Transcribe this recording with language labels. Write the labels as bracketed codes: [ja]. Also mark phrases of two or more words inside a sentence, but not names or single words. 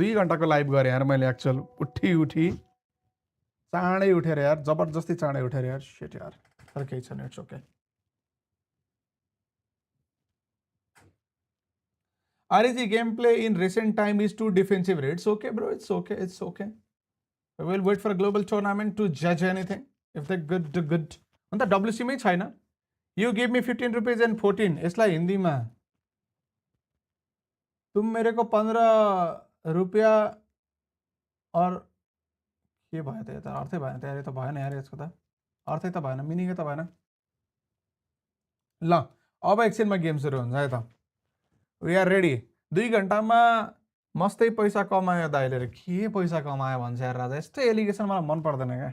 [ne] 2 घन्टाको लाइभ गरेँ यार मैले। एक्चुअल उठी चाँडै उठेर यार, जबरजस्ती चाँडै उठेर यार। शिट यार, तर केही छैन, [en] It's okay. RG gameplay in recent time is too defensive. It's okay, bro. It's okay. We'll wait for a global tournament to judge anything. If they're good to good. [ne] अन्त WC मै छैन। [en] You give me 15 rupees and 14. [ne] यसलाई हिन्दीमा [hi] तुम मेरे को 15 रुपया और [ne] के भयो त? यो त अर्थै भएन त यार। यो त भएन यार, यसको त अर्थै त भएन, मिनिङै त भएन। ल अब एकछिनमा गेम सुरु हुन्छ है त। [en] We are ready. [ne] 2 घन्टामा मस्तै पैसा कमायो दाइले। के पैसा कमायो भन्छ यार राजा। यस्तो एलिगेसन मलाई मन पर्दैन क्या।